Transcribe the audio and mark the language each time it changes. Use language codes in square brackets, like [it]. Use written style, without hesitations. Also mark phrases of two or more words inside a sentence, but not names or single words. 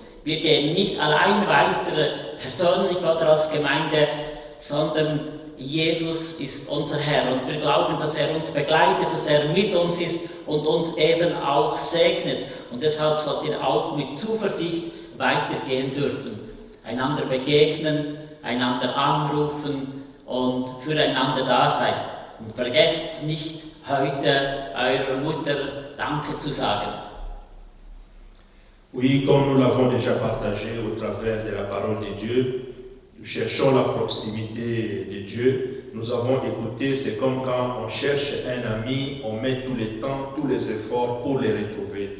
[de] Wir gehen nicht allein weiter, persönlich oder als Gemeinde, sondern Jesus ist unser Herr und wir glauben, dass er uns begleitet, dass er mit uns ist und uns eben auch segnet. Und deshalb sollt ihr auch mit Zuversicht weitergehen dürfen, einander begegnen, einander anrufen und füreinander da sein. Und vergesst nicht, heute eurer Mutter Danke zu sagen. [fr] Oui, comme nous l'avons déjà partagé au travers de la parole de Dieu, nous cherchons la proximité de Dieu. Nous avons écouté, c'est comme quand on cherche un ami, on met tous les temps, tous les efforts pour les retrouver.